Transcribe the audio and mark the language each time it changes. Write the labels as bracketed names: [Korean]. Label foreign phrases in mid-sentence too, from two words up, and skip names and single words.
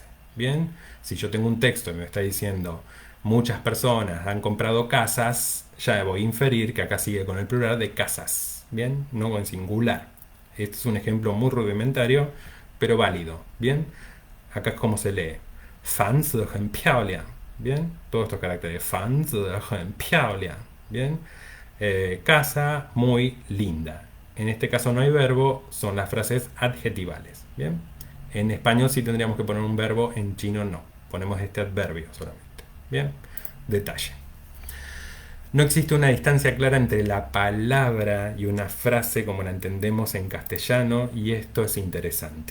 [Spanish] Bien, si yo tengo un texto y me está diciendo muchas personas han comprado casas, ya voy a inferir que acá sigue con el plural de casas. Bien, no con singular. Este es un ejemplo muy rudimentario, pero válido. Bien, acá es como se lee. [Chinese] 房子很漂亮. [Spanish] Bien, todos estos caracteres. [Chinese] 房子很漂亮. [Spanish] Bien, casa muy linda. En este caso no hay verbo, son las frases adjetivales. Bien, en español sí tendríamos que poner un verbo, en chino no. Ponemos este adverbio solamente. Bien, detalle. No existe una distancia clara entre la palabra y una frase como la entendemos en castellano y esto es interesante.